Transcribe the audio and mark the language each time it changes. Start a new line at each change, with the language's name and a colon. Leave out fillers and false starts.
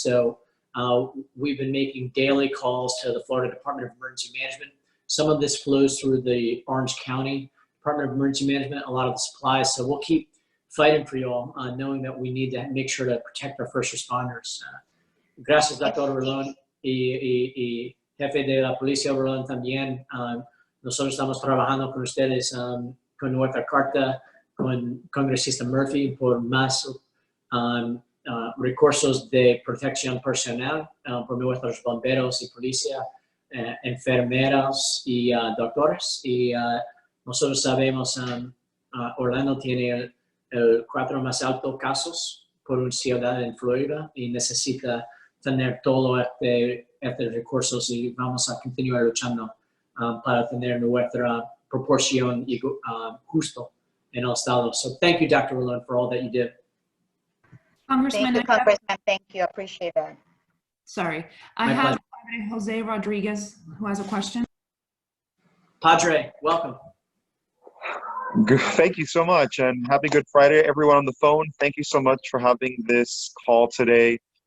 English: So we've been making daily calls to the Florida Department of Emergency Management. Some of this flows through the Orange County Department of Emergency Management, a lot of the supplies. So we'll keep fighting for you all, knowing that we need to make sure to protect our first responders.
Spanish: Gracias, Dr. Rolón, y jefe de la Policía Rolón también. Nosotros estamos trabajando con ustedes con nuestra carta con Congresista Murphy por más recursos de protección personal por nuestros bomberos y policía, enfermeros y doctores. Y nosotros sabemos Orlando tiene el 4 más altos casos por una ciudad en Florida y necesita tener todo este recursos, y vamos a continuar luchando para tener nuestra proporción justo en el estado.
English: So thank you, Dr. Rolón, for all that you did. Congressman, Thank you, Congressman. Thank you. I appreciate that. Sorry, I have Padre Jose Rodriguez who has a question. Padre, welcome. Thank you so much, and happy Good Friday, everyone on the phone. Thank you so much for having this call today.